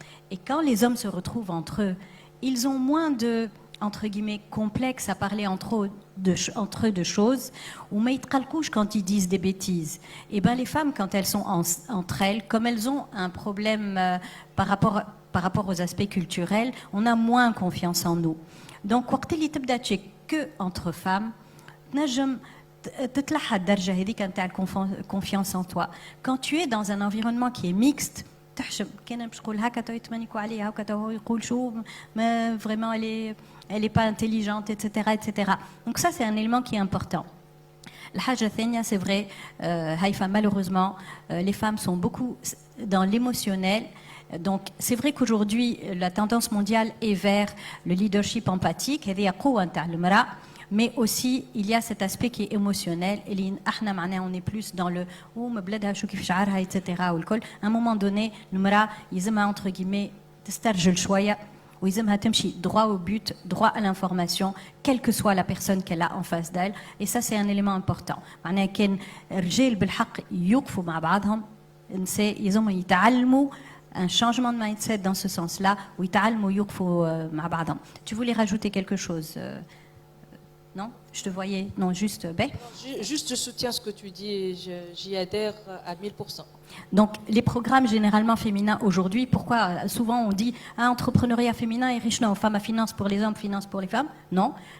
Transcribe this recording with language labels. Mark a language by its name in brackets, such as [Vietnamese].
[French] Et quand les hommes se retrouvent entre eux, ils ont moins de entre guillemets complexes à parler entre eux de choses ou mais quand ils disent des bêtises. Et ben les femmes quand elles sont entre elles, comme elles ont un problème par rapport aux aspects culturels, on a moins confiance en nous. [Arabic] Donc وقت اللي تبدا تشيك [French] que entre femmes [Arabic] نجم تطلع الدرجه هذيك نتاع [French] confiance en toi. Quand tu es dans un environnement qui est mixte [Arabic] تحشم كان باش نقول هكا تو يتمنيكوا عليها هكا تو يقول شو ما [French] vraiment elle est pas intelligente etc. Donc ça c'est un élément qui est important. [Arabic] الحاجة الثانية [French] c'est vrai Haïfa malheureusement les femmes sont beaucoup dans l'émotionnel. Donc c'est vrai qu'aujourd'hui la tendance mondiale est vers le leadership empathique [Arabic] هذه قوة نتاع المرأة. [French] Mais aussi, il y a cet aspect qui est émotionnel. On est plus dans le etc. À un moment donné, [Arabic] المرأة يلزمها [French] entre guillemets [Arabic] تسترجل شوية ويلزمها تمشي [French] droit au but, droit à l'information, quelle que soit la personne qu'elle a en face d'elle. Et ça, c'est un élément important. [Arabic] معناها كان رجال بالحق يوقفوا مع بعضهم نساء يلزمهم يتعلموا [French] un changement de mindset dans ce sens-là [Arabic] ويتعلموا يوقفوا مع بعضهم. [French] Tu voulais rajouter quelque chose Non, je te voyais. Non, juste. Juste, je soutiens ce que tu dis et j'y adhère à 1000%. Donc, les programmes généralement féminins aujourd'hui, pourquoi souvent on dit entrepreneuriat féminin et riche, non, femmes à finance pour les hommes, finance pour les femmes? Non.